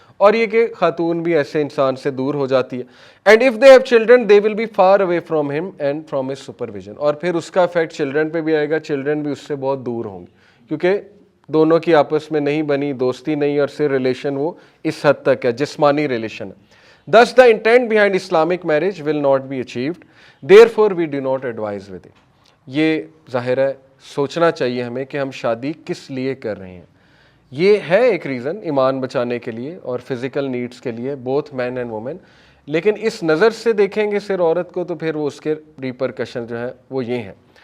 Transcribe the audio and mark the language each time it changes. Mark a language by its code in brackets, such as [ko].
[hi] और ये कि खातून भी ऐसे इंसान से दूर हो जाती है। [en] and if they have children they will be far away from him and from his supervision, [hi] और फिर उसका इफेक्ट चिल्ड्रन पे भी आएगा, चिल्ड्रन भी उससे बहुत दूर होंगे, क्योंकि दोनों की आपस में नहीं बनी दोस्ती नहीं, और सिर्फ रिलेशन वो इस हद तक है, जिस्मानी रिलेशन है। [en] Thus the intent behind Islamic marriage will not be achieved, therefore we do not advise with it. [hi] ये ज़ाहिर है सोचना चाहिए हमें कि हम शादी किस लिए कर रहे हैं। ये है एक रीज़न ईमान बचाने के लिए और फिज़िकल नीड्स के लिए, [en] both man and women, [hi] लेकिन इस नज़र से देखेंगे सिर्फ औरत को तो फिर वो उसके रिपरकशन जो है वो ये हैं।